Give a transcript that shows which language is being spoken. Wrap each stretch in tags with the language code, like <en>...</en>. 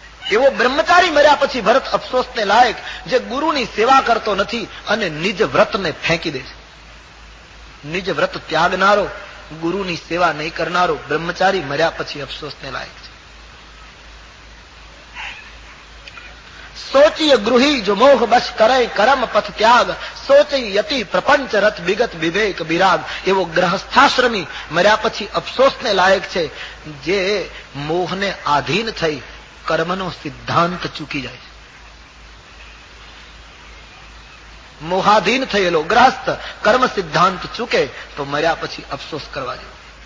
<gu>એવો બ્રહ્મચારી મર્યા પછી ભરત અફસોસને લાયક, જે ગુરુની સેવા કરતો નથી અને નિજ વ્રતને ફેંકી દે છે. નિજ વ્રત ત્યાગનારો, ગુરુની સેવા નહીં કરનારો બ્રહ્મચારી મર્યા પછી અફસોસને લાયક છે.</gu> <awa>सोचिय गृही जो मोह बस करे कर्म पथ त्याग, सोचिय यति प्रपंच रथ विगत विवेक विराग.</awa> <gu>एवो ग्रहस्थाश्रमी मर्या પછી અફસોસને લાયક છે, જે મોહને આધીન થઈ કર્મનો સિદ્ધાંત ચૂકી જાય છે. મોહાધીન થયેલો ગ્રહસ્થ કર્મ સિદ્ધાંત ચૂકે તો મર્યા પછી અફસોસ કરવા જેવો.</gu>